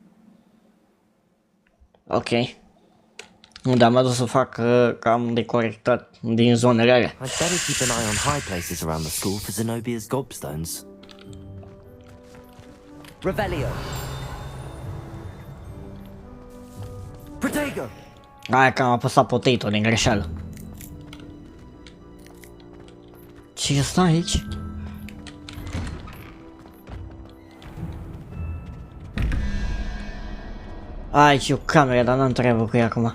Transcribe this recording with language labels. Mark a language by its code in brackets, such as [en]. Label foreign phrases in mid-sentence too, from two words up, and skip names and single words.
[ro] Ok. Nu, dar m-a dus să fac că am decorectat din zonele alea. [en] I'd better keep an eye on high places around the school for Zenobia's gobstones. Revelio. Protego. [ro] Aia că am apăsat potato din greșeală. Ce e asta aici? Aici e o cameră, dar n-am treabă cu ea acum.